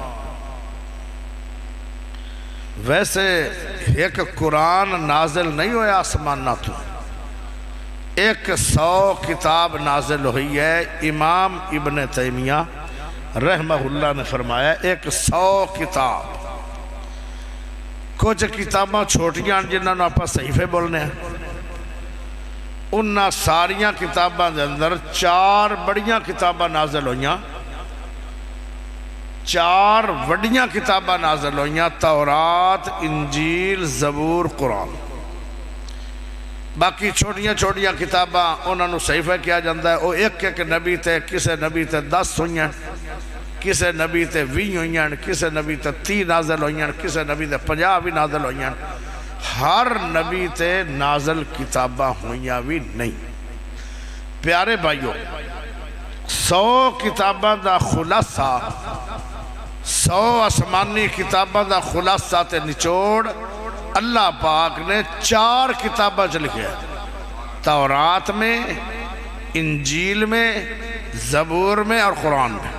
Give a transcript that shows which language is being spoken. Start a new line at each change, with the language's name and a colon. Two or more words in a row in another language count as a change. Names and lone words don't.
Punjabi: ویسے ایک قرآن نازل نہیں ہویا آسمان نہ تو، 100 کتاب نازل ہوئی ہے۔ امام ابن تیمیہ
Arabic: رحمہ اللہ
Punjabi: نے فرمایا 100 کتاب۔ کچھ کتاباں چھوٹیاں جنہاں نے آپ صحیفے بولنے ہیں، انہاں ساریاں کتاباں دے اندر 4 بڑیاں کتاباں نازل ہوئیاں، 4 وڈیاں کتاباں نازل ہوئیاں، تورات، انجیل، زبور، قرآن۔ باقی چھوٹیاں چھوٹیاں کتاباں انہوں نے صحیفہ کیا جاندہ ہے، وہ ایک نبی تے، کسے نبی تے 10 ہوئیاں، کسے نبی تے 20 ہوئیاں، کسے نبی تے 30 نازل ہوئیاں، کسے نبی تے 50 بھی نازل ہوئیاں۔ ہر نبی تے نازل کتاباں ہوئیاں بھی نہیں۔ پیارے بھائیوں، 100 کتاباں دا خلاصہ، 100 آسمانی کتاباں دا خلاصہ تے نچوڑ اللہ پاک نے 4 کتاباں لکھے ہیں، تورات میں، انجیل میں، زبور میں اور قرآن میں۔